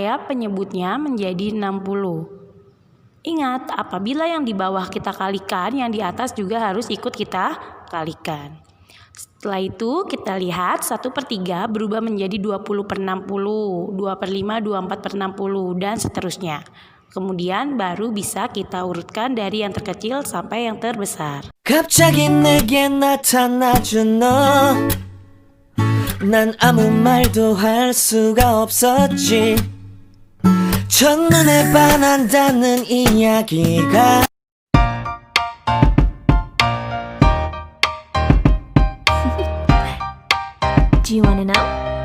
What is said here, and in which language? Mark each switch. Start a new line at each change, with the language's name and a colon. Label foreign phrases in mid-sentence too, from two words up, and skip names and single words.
Indonesian: Supaya penyebutnya menjadi 60. Ingat, apabila yang di bawah kita kalikan, yang di atas juga harus ikut kita kalikan. Setelah itu kita lihat 1/3 berubah menjadi 20/60, 2/5, 24/60 dan seterusnya. Kemudian baru bisa kita urutkan dari yang terkecil sampai yang terbesar.
Korean: 갑자기 내게 나타나준 너, 난 아무 말도 할 수가 없었지. 첫눈에 반한다는 이야기가
English: Do you want to know?